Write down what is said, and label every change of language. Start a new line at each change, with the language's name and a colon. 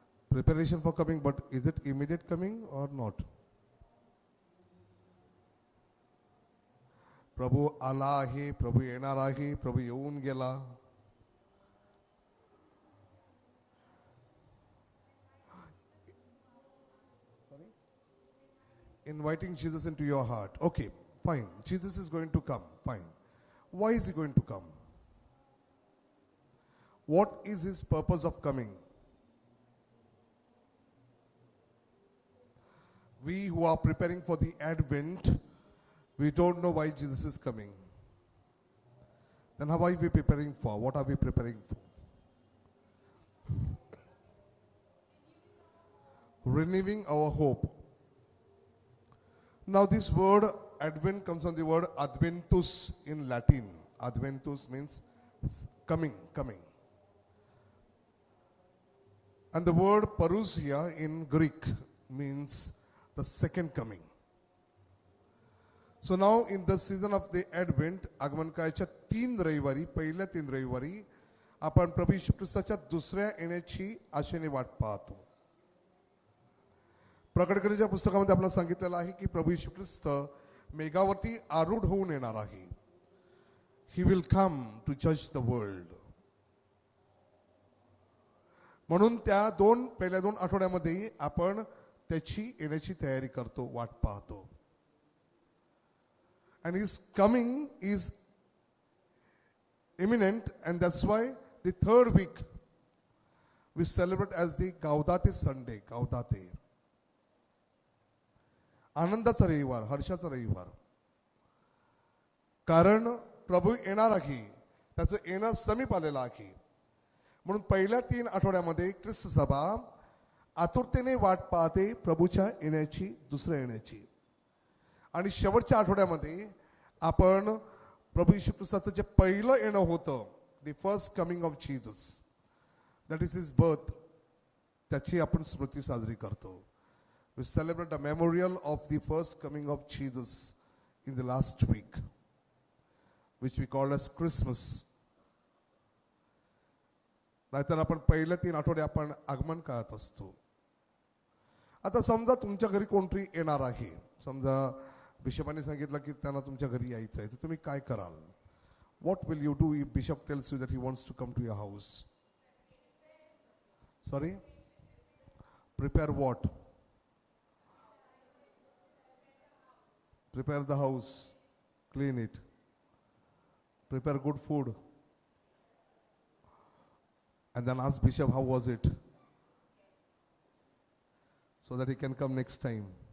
English: Preparation for coming, but is it immediate coming और not?
Marathi: प्रभू आला आहे, प्रभू येणार आहे, प्रभू येऊन गेला.
English: Inviting Jesus into your heart. Okay, fine. Jesus is going to come. Fine. Why is he going to come? What is his purpose of coming? We who are preparing for the Advent, we don't know why Jesus is coming. Then how are we preparing for? What are we preparing for? Renewing our hope. Now this word Advent comes from the word Adventus in Latin. Adventus means coming, coming. And the word parousia in Greek means the second coming. So now in the season of the Advent,
Marathi: आगमन काळाच्या 3 रविवारी, पहिल्या 3 रविवारी आपण प्रभू येशू ख्रिस्ताच्या दुसऱ्या येण्याची आशेने वाट पाहतो. प्रकटणेच्या पुस्तकामध्ये आपल्याला सांगितलेलं आहे की प्रभू येशू ख्रिस्त मेघावरती आरूढ होऊन येणार आहे.
English: He will come to जज the world.
Marathi: म्हणून त्या पहिल्या 2 आठवड्यामध्ये आपण त्याची येण्याची तयारी करतो, वाट पाहतो.
English: And his coming is imminent, and that's why the 3rd week we celebrate as the Gaudete Sunday.
Latin: Gaudete.
Marathi: आनंदाचा रविवार, हर्षाचा रविवार. कारण प्रभू येणार आहे, त्याचं येणं समीप आलेलं आहे. म्हणून पहिल्या 3 आठवड्यामध्ये ख्रिस्त सभा आतुरतेने वाट पाहते प्रभूच्या येण्याची, दुसऱ्या येण्याची. आणि शेवटच्या आठवड्यामध्ये आपण प्रभू येशू ख्रिस्ताचं जे पहिलं येणं होतं,
English: the first coming of Jesus, that is his birth,
Marathi: त्याची आपण स्मृती साजरी करतो.
English: We celebrate a memorial of the first coming of Jesus in the last week, which we call as Christmas.
Marathi: नाहीतर आपण पहिल्या 3 आठवडे आपण आगमन काळात असतो. आता समजा तुमच्या घरी कोणतरी येणार आहे, समजा बिशपाने सांगितलं की त्यांना तुमच्या घरी यायचं आहे, तर तुम्ही काय कराल?
English: What will you do if Bishop tells you that he wants to come to your house? Sorry? Prepare what? Prepare the house, clean it, prepare good food, and then ask Bishop how was it, so that he can come next time.